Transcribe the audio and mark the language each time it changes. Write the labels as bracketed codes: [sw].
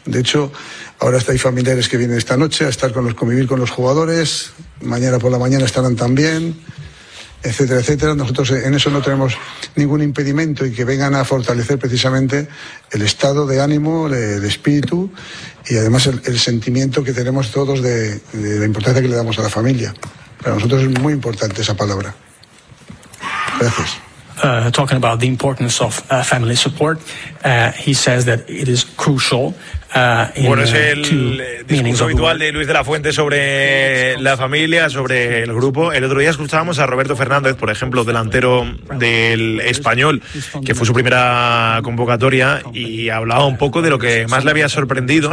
[es] De hecho, ahora hay familiares que vienen esta noche a estar con los, convivir con los jugadores, mañana por la mañana estarán también, etcétera, etcétera. Nosotros en eso no tenemos ningún impedimento, y que vengan a fortalecer precisamente el estado de ánimo, el espíritu y además el sentimiento que tenemos todos de la importancia que le damos a la familia. Para nosotros es muy importante esa palabra. Gracias. [en] Talking about the importance of family support, he says that it is crucial. [es] Bueno, es el discurso habitual de Luis de la Fuente sobre la familia, sobre el grupo. El otro día escuchábamos a Roberto Fernández, por ejemplo, delantero del Español, que fue su primera convocatoria, y hablaba un poco de lo que más le había sorprendido.